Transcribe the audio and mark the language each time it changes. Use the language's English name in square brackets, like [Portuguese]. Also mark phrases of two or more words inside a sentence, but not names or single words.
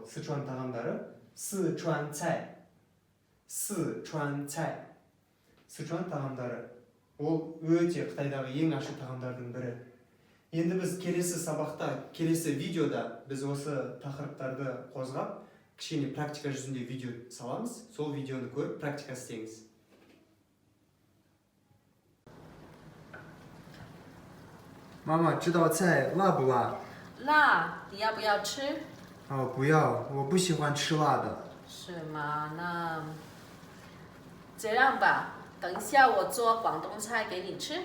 [Kazakh] Сычуан тағамдары Сычуан Сычуан тағамдары. Ол өте Қытайдағы ең ашты тағамдардың бірі. Енді біз келесі сабақта, келесі видеода біз осы тақырыптарды қозғап, кішкене практика жүзінде видео саламыз. Сол видеоны көріп, практика істеңіз. [Chinese] 妈妈，这道菜辣不辣？辣，你要不要吃？哦，不要，我不喜欢吃辣的。是吗？那这样吧，等一下我做广东菜给你吃。